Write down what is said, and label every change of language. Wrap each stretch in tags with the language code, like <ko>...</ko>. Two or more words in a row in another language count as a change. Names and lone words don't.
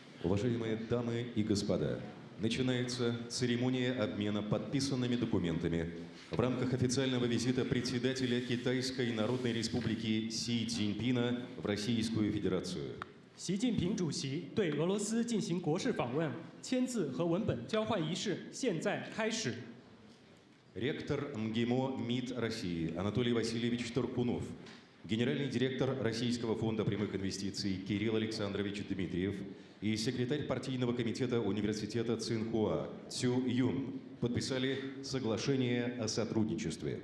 <ru>Уважаемые дамы и господа, начинается церемония обмена подписанными документами в рамках официального визита председателя Китайской Народной Республики Си Цзиньпина в Российскую Федерацию.</ru> <zh>习近平主席对俄罗斯进行国事访问，签字和文本交换仪式现在开始。</zh> <ru>Ректор МГИМО МИД России Анатолий Васильевич Туркунов, генеральный директор Российского фонда прямых инвестиций Кирилл Александрович Дмитриев и секретарь партийного комитета университета Цинхуа Цю Юн подписали соглашение о сотрудничестве.</ru>